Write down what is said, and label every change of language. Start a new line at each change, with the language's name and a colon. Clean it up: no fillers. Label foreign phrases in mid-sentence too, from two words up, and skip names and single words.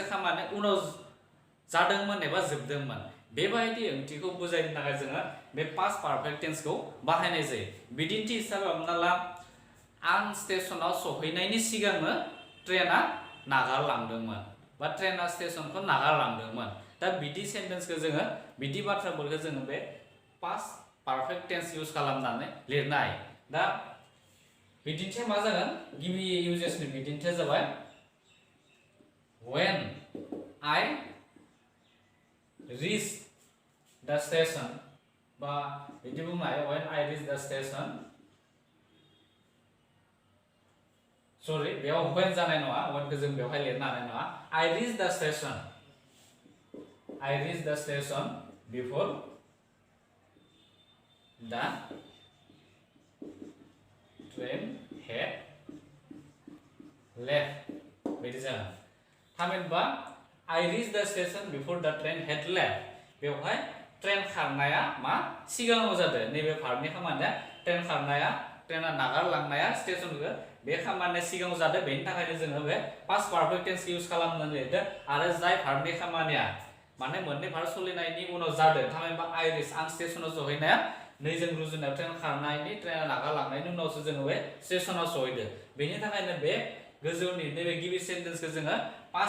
Bodo: खामानि उनाव जादोंमोन एबा जोबदोंमोन बेबायदि ओंथिखौ बुजायनो थाखाय जोङो बे
English: past perfect tense
Bodo: बाहायनाय जायो बिदिन्थि हिसाबै हमना ला आं स्टेशनाव सहैनायनि सिगांनो ट्रेना नागारलांदोंमोन बा ट्रेना स्टेशनखौ नागारलांदोंमोन दा बिदि सेन्टेन्सखौ जोङो बिदि बाथ्राफोरखौ जोङो बे
English: past perfect tense
Bodo: इउज खालामनानै लिरनो हायो दा बिदिन्थिया मा जागोन गिबि इउजेसनि बिदिन्थिया जाबाय
English: when I reach the station
Bodo: बा बिदि बुंनो हायो
English: when I reach the station
Bodo: सरि बेयाव
English: when
Bodo: जानाय नङा
English: when
Bodo: खौ जों बेवहाय लिरनो हानाय नङा
English: I reach the station before the train had left
Bodo: बिदि जागोन थामहिनबा
English: I reached the station before the train had left
Bodo: बेवहाय ट्रेन खारनाया मा सिगाङाव जादों नैबे भार्बनि खामानिया ट्रेन खारनाया ट्रेना नागारलांनाया स्टेशनखौ बे खामानिया सिगाङाव जादों बेनि थाखायनो जोङो बे पास्ट पारफेक्ट टेन्स इउज खालामनानै लिरदों आरो जाय भार्बनि खामानिया माने मोननै भार्ब सोलिनायनि उनाव जादों थामहिनबा
English: I reach
Bodo: आं स्टेशनाव सहैनाया नैजों रुजुनायाव ट्रेन खारनायनि ट्रेना नागारलांनायनि उनावसो जोङो बे स्टेशनाव सहैदों बेनि थाखायनो बे गोजौनि नैबे गिबि सेन्टेन्सखौ जोङो पास्ट